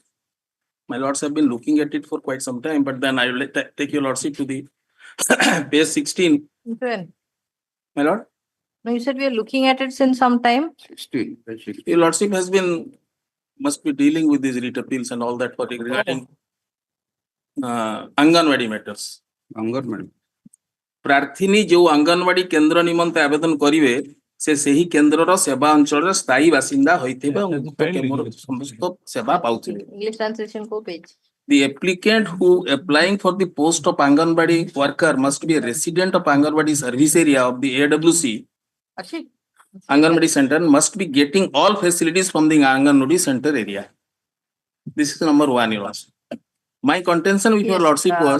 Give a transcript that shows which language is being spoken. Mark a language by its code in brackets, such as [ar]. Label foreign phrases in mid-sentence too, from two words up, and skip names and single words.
[en] My lords have been looking at it for quite some time, but then I will take your lordship to the page 16. When? My lord? No, you said we are looking at it since some time. 16. Your lordship must be dealing with these writ appeals and all that for regarding Anganwadi matters. Anganwadi. [or] ପ୍ରାର୍ଥିନୀ ଯେଉଁ ଅଙ୍ଗନବାଡ଼ି କେନ୍ଦ୍ର ନିମନ୍ତେ ଆବେଦନ କରିବେ ସେ ସେହି କେନ୍ଦ୍ରର ସେବା ଅଞ୍ଚଳ ସ୍ଥାୟୀ ବାସିନ୍ଦା ହୋଇଥିବେ ସମସ୍ତ ସେବା ପାଉଥିବେ. [en] English translation ko page. The applicant who applying for the post of Anganwadi worker must be a resident of Anganwadi service area of the AWC. Anganwadi center must be getting all facilities from the Anganwadi center area. This is number one, your lordship. My contention with your lordship was